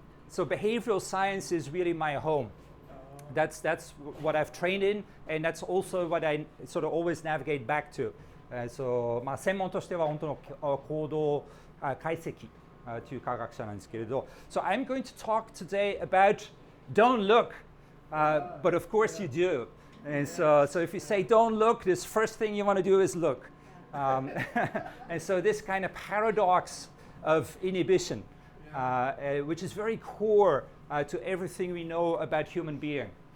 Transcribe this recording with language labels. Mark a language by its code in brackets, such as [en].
[en] So behavioral science is really my home. That's what I've trained in, and that's also what I sort of always navigate back to. [ja] So 専門としては本当の行動解析という科学者なんですけれど。 [en] So I'm going to talk today about don't look, but of course you do. And so if you say don't look, this first thing you want to do is look. And so this kind of paradox of inhibition, which is very core to everything we know about human being.